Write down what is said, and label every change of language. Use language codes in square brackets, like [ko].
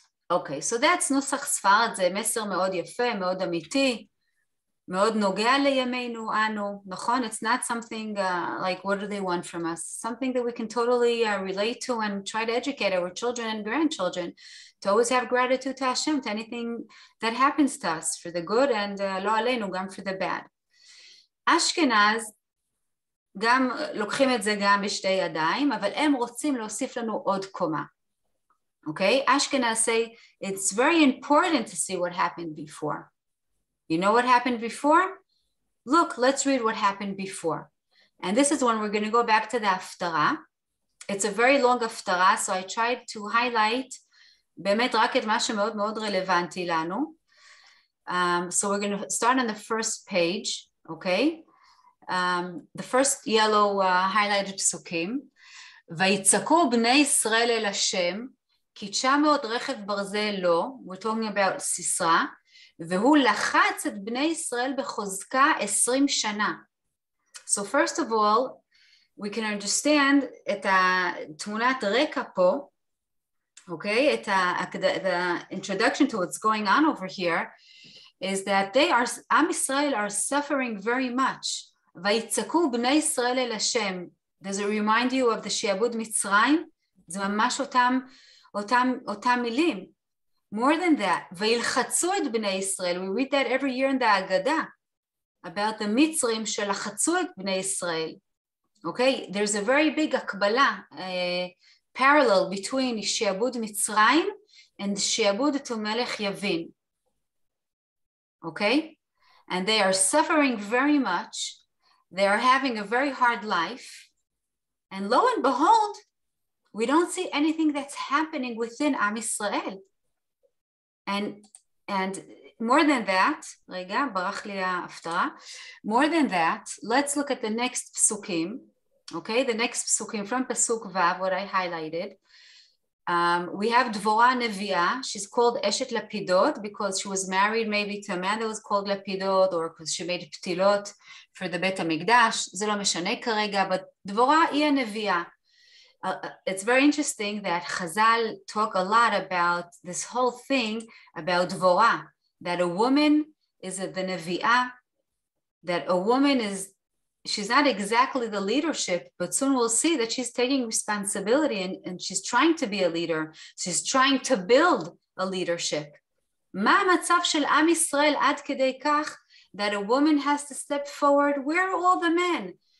[he] אוקיי, [en] so that's [he] נוסח ספרד, זה מסר מאוד יפה, מאוד אמיתי, מאוד נוגע לימינו אנו, נכון? [en] It's not something like what do they want from us? Something that we can totally relate to and try to educate our children and grandchildren to always have gratitude to Hashem, to anything that happens to us, for the good and [he] לא עלינו, גם [en] for the bad. [he] אשכנז, גם לוקחים את זה גם בשתי ידיים, אבל הם רוצים להוסיף לנו עוד קומה. [en] Okay? Ashkenaz say it's very important to see what happened before. You know what happened before? Look, let's read what happened before. And this is when we're going to go back to the הפטרה. It's a very long הפטרה, so I tried to highlight [he] באמת רק את מה שמאוד מאוד רלוונטי לנו. [en] So we're going to start on the first page, okay? The first yellow highlighted פסוקים. [he] ויצעקו בני ישראל אל השם, כי 900 רכב ברזל לו, [en] we're talking about [he] סיסרא, והוא לחץ את בני ישראל בחוזקה 20 שנה. [en] So first of all, we can understand [he] את התמונת רקע פה, [en] okay, the introduction to what's going on over here is that עם ישראל are suffering very much. [he] ויצעקו בני ישראל אל השם. [en] Does it remind you of the [he] שיעבוד מצרים? זה ממש אותם מילים. [en] More than that, [he] וילחצו את בני ישראל. [en] We read that every year in the Agada about the מצרים [he] שלחצו את בני ישראל. [en] Okay, there's a very big הקבלה, parallel between שיעבוד מצרים and שיעבוד to מלך יבין. Okay, and they are suffering very much. They are having a very hard life. And lo and behold, we don't see anything that's happening within Am Yisrael. And more than that, [he] רגע, ברח לי ההפטרה. [en] More than that, let's look at the next psukim. Okay, the next psukim from Pasuk Vav, what I highlighted. We have Dvorah Neviah. She's called Eshet Lapidot because she was married maybe to a man that was called Lapidot, or because she made ptilot for the Bet HaMikdash. [he] זה לא משנה כרגע, [en] but [he] Dvorah היא הנביאה. [en] It's very interesting that Chazal talk a lot about this whole thing about Dvorah, that a woman is the Nevi'ah, that a woman she's not exactly the leadership, but soon we'll see that she's taking responsibility and she's trying to be a leader. She's trying to build a leadership. [he] מה המצב של עם ישראל עד כדי כך [en] that a woman has to step forward? Where are all the men?